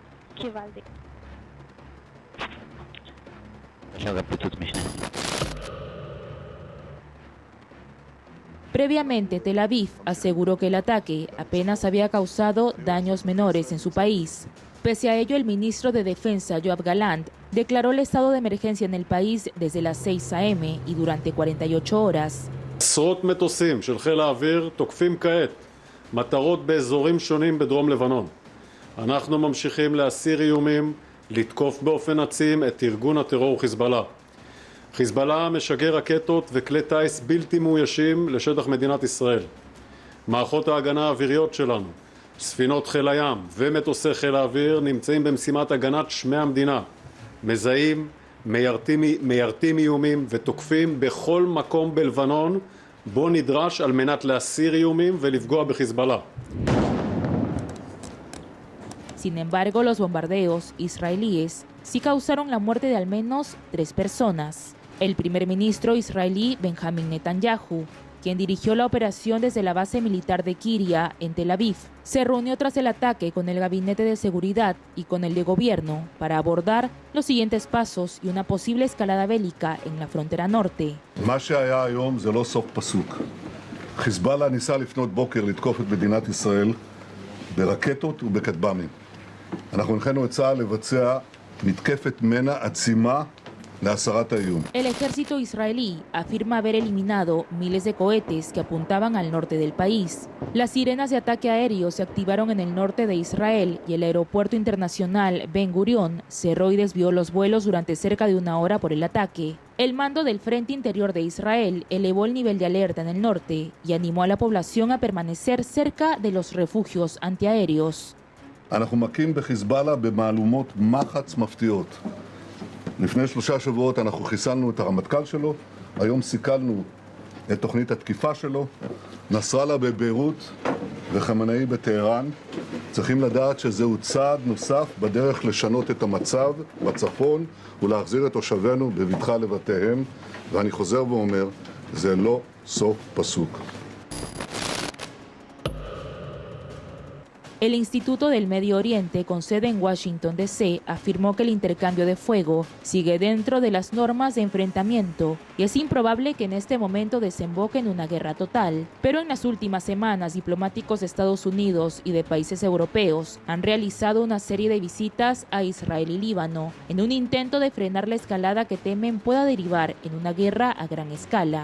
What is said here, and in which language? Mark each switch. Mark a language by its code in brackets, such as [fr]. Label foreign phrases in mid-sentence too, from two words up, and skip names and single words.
[es] Previamente, Tel Aviv aseguró que el ataque apenas había causado daños menores en su país. Pese a ello, el ministro de Defensa, Yoav Gallant, declaró el estado de emergencia en el país desde las 6 a.m. y durante 48 horas. [he] עשרות מטוסים של חיל האוויר תוקפים כעת מטרות באזורים שונים בדרום לבנון. אנחנו ממשיכים להסיר איומים, לתקוף באופן עצים את ארגון הטרור חיזבאללה. חיזבאללה משגר רקטות וכלי טיס בלתי מאוישים לשטח מדינת ישראל. מערכות ההגנה האוויריות שלנו, ספינות חיל הים ומטוסי חיל האוויר נמצאים במשימת הגנת שמי המדינה. מזהים, מיירטים איומים ותוקפים בכל מקום בלבנון בו נדרש על מנת להסיר איומים ולפגוע בחיזבאללה. [es] Sin embargo, los bombardeos israelíes sí causaron la muerte de al menos 3 personas. El primer ministro israelí Benjamin Netanyahu, quien dirigió la operación desde la base militar de Kiria, en Tel Aviv, se reunió tras el ataque con el gabinete de seguridad y con el de gobierno para abordar los siguientes pasos y una posible escalada bélica en la frontera norte. [he] מה שהיה היום זה לא סוף פסוק. חיזבאללה ניסה לפנות בוקר לתקוף את מדינת ישראל ברקטות ובכטב"מים. אנחנו הנחינו את צה"ל לבצע מתקפת מנע עצימה להסרת האיום. [es] El ejército israelí afirma haber eliminado miles de cohetes que apuntaban al norte del país. Las sirenas de ataque aéreo se activaron en el norte de Israel y el aeropuerto internacional Ben Gurion cerró y desvió los vuelos durante cerca de 1 hora por el ataque. El mando del Frente Interior de Israel elevó el nivel de alerta en el norte y animó a la población a permanecer cerca de los refugios antiaéreos. [he] אנחנו מכים בחיזבאללה במהלומות מחץ מפתיעות. לפני 3 שבועות אנחנו חיסלנו את הרמטכ"ל שלו, היום סיכלנו את תוכנית התקיפה שלו, נסראללה בביירות וחמינאי בטהרן. צריכים לדעת שזהו צעד נוסף בדרך לשנות את המצב בצפון ולהחזיר את תושבינו בבטחה לבתיהם, ואני חוזר ואומר, זה לא סוף פסוק. [es] El Instituto del Medio Oriente, con sede en Washington, D.C., afirmó que el intercambio de fuego sigue dentro de las normas de enfrentamiento y es improbable que en este momento desemboque en una guerra total. Pero en las últimas semanas, diplomáticos de Estados Unidos y de países europeos han realizado una serie de visitas a Israel y Líbano en un intento de frenar la escalada que temen pueda derivar en una guerra a gran escala.